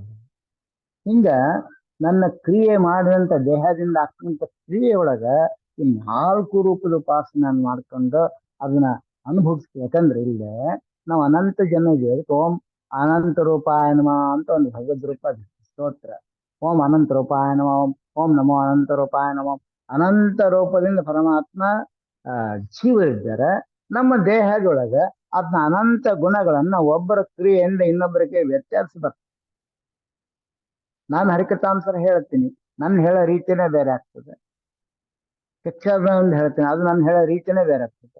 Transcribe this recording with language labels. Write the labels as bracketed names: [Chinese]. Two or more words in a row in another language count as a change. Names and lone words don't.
[Kannada] ಹಿಂಗ ನನ್ನ ಕ್ರಿಯೆ ಮಾಡಿದಂಥ ದೇಹದಿಂದ ಆಗ್ತಕ್ಕಂಥ ಕ್ರಿಯೆಯೊಳಗ ಈ 4 ರೂಪದ ಉಪಾಸನೆ ಮಾಡ್ಕೊಂಡು ಅದನ್ನ ಅನುಭವಿಸ್ತೀವಿ. ಯಾಕಂದ್ರೆ ಇಲ್ಲೇ ನಾವು ಅನಂತ ಜನ ಇದ್ದೇವೆ. [Sanskrit] ಓಂ ಅನಂತ ರೂಪಾಯ ನಮಃ [Kannada] ಅಂತ ಒಂದು ಭಗವದ್ರೂಪ ಸ್ತೋತ್ರ. [Sanskrit] ಓಂ ಅನಂತ ರೂಪಾಯ ನಮಃ, ಓಂ ನಮೋ ಅನಂತ ರೂಪಾಯ ನಮಃ. [Kannada] ಅನಂತ ರೂಪದಿಂದ ಪರಮಾತ್ಮ ಜೀವ ಇದ್ದಾರೆ. ನಮ್ಮ ದೇಹದೊಳಗೆ ಅದನ್ನ ಅನಂತ ಗುಣಗಳನ್ನ ಒಬ್ಬರ ಕ್ರಿಯೆಯಿಂದ ಇನ್ನೊಬ್ಬರಿಗೆ ವ್ಯತ್ಯಾಸ ಬರ್ತದೆ. ನಾನು ಹರಿಕಥಾಂತರ ಹೇಳ್ತೀನಿ, ನನ್ನ ಹೇಳೋ ರೀತಿನೇ ಬೇರೆ ಆಗ್ತದೆ. ಶಿಕ್ಷಾಂತ ಹೇಳ್ತೀನಿ, ಅದು ನಾನು ಹೇಳೋ ರೀತಿನೇ ಬೇರೆ ಆಗ್ತದೆ.